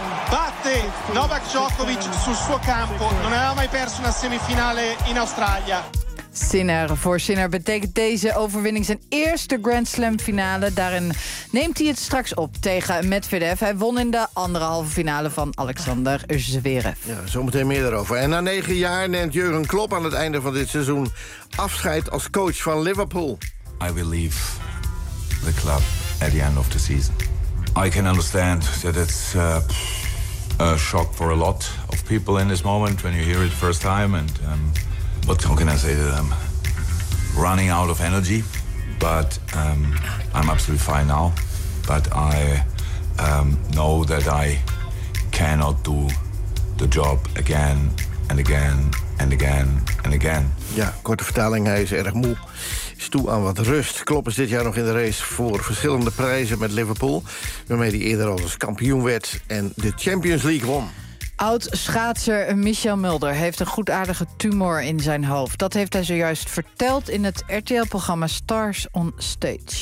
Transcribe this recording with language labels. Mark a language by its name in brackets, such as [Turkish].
[Italian] Batte Novak Djokovic sul suo campo. Non aveva mai perso una semifinale in Australia. [Dutch] Sinner voor Sinner betekent deze overwinning zijn eerste Grand Slam finale. Daarin neemt hij het straks op tegen Medvedev. Hij won in de andere halve finale van Alexander Zverev. Ja, zometeen meer daarover. En na 9 jaar neemt Jurgen Klopp aan het einde van dit seizoen afscheid als coach van Liverpool. [English] I will leave the club at the end of the season. I can understand that it's a shock for a lot of people in this moment when you hear it first time and But how can I say that I'm running out of energy? But I'm absolutely fine now. But I know that I cannot do the job again and again and again and again. [Dutch] Ja, korte vertaling, hij is erg moe. Is toe aan wat rust. Klopp is dit jaar nog in de race voor verschillende prijzen met Liverpool. Waarmee hij eerder al als kampioen werd en de Champions League won. Oud-schaatser Michel Mulder heeft een goedaardige tumor in zijn hoofd. Dat heeft hij zojuist verteld in het RTL-programma Stars on Stage.